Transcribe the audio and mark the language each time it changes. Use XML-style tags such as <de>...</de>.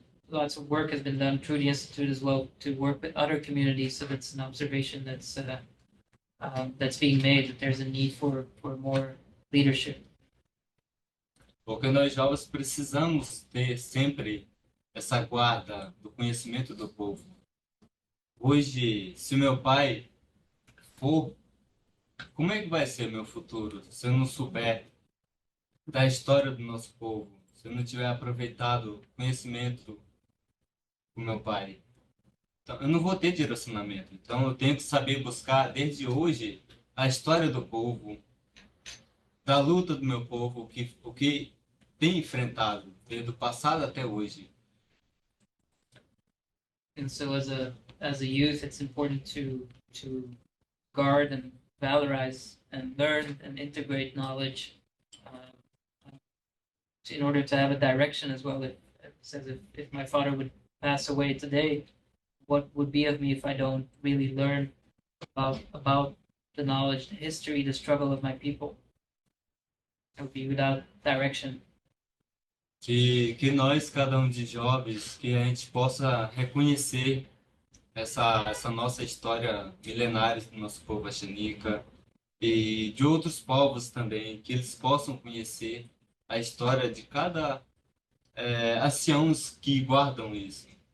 <en>Lots of work has been done through the Institute as well to work with other communities. So that's an observation that's being made, that there's a need for more leadership.</en> <pt>Porque nós jovens precisamos ter sempre essa guarda do conhecimento do povo. Hoje, se meu pai for, como é que vai ser meu futuro se eu não souber da história do nosso povo, se eu não tiver aproveitado o conhecimento do meu pai? Então, eu não vou ter direcionamento. Então, eu tenho que saber buscar, desde hoje, a história do povo, da luta do meu povo, o que tem enfrentado, desde o passado até hoje.</pt> <en>And so as a youth, it's important to guard and valorize and learn and integrate knowledge in order to have a direction as well. It says if my father would pass away today, what would be of me if I don't really learn about the knowledge, the history, the struggle of my people? I would be without direction.</en> <pt>que nós, cada um de jovens, que a gente possa reconhecer essa nossa história milenária do nosso povo Ashaninka e de outros povos também, que eles possam conhecer a história de cada anciãos que guardam isso.</pt>